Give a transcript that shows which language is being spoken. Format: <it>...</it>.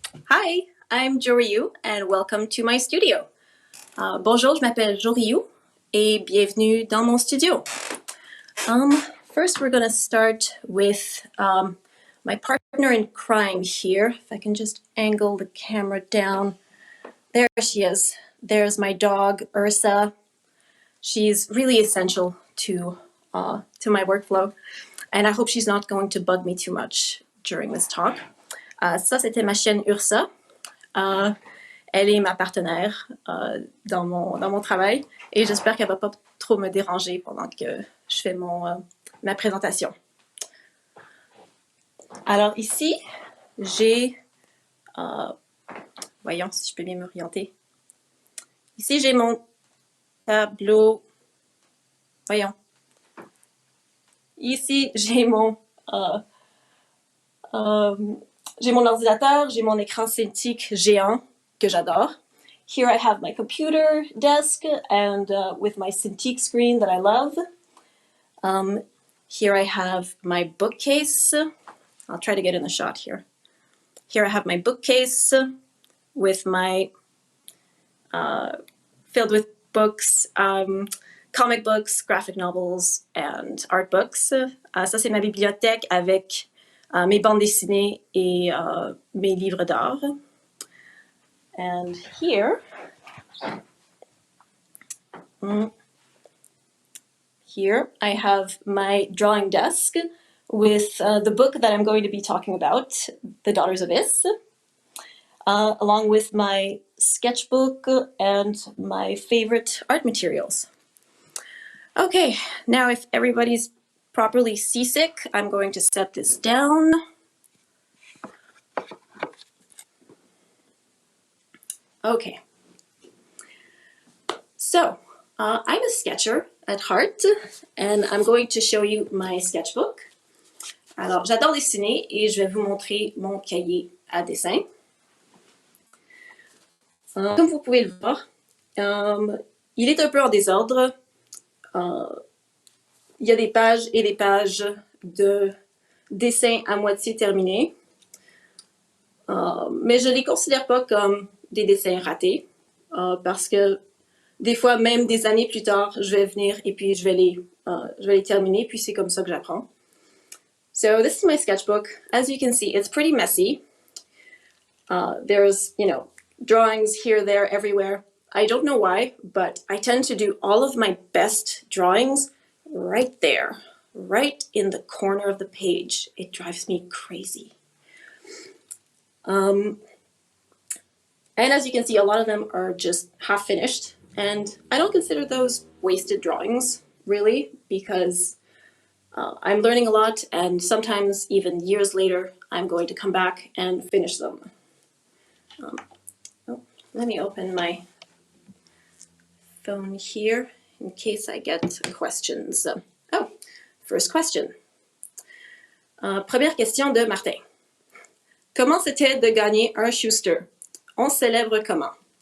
<en>Hi, I'm Jo Rioux and welcome to my studio.</en> <fr>Bonjour, je m'appelle Jo Rioux et bienvenue dans mon studio.</fr> <en>First, we're going to start with my partner in crime here. If I can just angle the camera down. There she is. There's my dog, Ursa. She's really essential to my workflow, and I hope she's not going to bug me too much during this talk.</en> <fr>Ça, c'était ma chienne Ursa. Elle est ma partenaire dans mon travail et j'espère qu'elle ne va pas trop me déranger pendant que je fais ma présentation. Alors ici, j'ai... voyons si je peux bien m'orienter. Ici, j'ai mon tableau. Voyons. Ici, j'ai mon ordinateur, j'ai mon écran Cintiq géant que j'adore.</fr> <en>Here I have my computer desk and with my Cintiq screen that I love. Here I have my bookcase. I'll try to get in the shot here. Here I have my bookcase with my filled with books, comic books, graphic novels, and art books.</en> <fr>Ça, c'est ma bibliothèque avec mes bandes dessinées et mes livres d'art.</fr> <en>And here I have my drawing desk with the book that I'm going to be talking about, The Daughters of Is, along with my sketchbook and my favorite art materials. Okay, now if everybody's properly seasick, I'm going to set this down. Okay. So, I'm a sketcher at heart, and I'm going to show you my sketchbook.</en> <fr>Alors, j'adore dessiner et je vais vous montrer mon cahier à dessin. Comme vous pouvez le voir, il est un peu en désordre. Il y a des pages et des pages de dessins à moitié terminés. Mais je ne les considère pas comme des dessins ratés, parce que des fois, même des années plus tard, je vais venir et puis je vais les terminer, puis c'est comme ça que j'apprends.</fr> <en>So this is my sketchbook. As you can see, it's pretty messy. There's, drawings here, there, everywhere. I don't know why, but I tend to do all of my best drawings right there, right in the corner of the page. It drives me crazy. And as you can see, a lot of them are just half finished. And I don't consider those wasted drawings, really, because I'm learning a lot, and sometimes even years later, I'm going to come back and finish them. Let me open my phone here in case I get questions. First question.</en> <fr>Première question de Martin. Comment c'était de gagner un Shuster? On célèbre comment?</fr>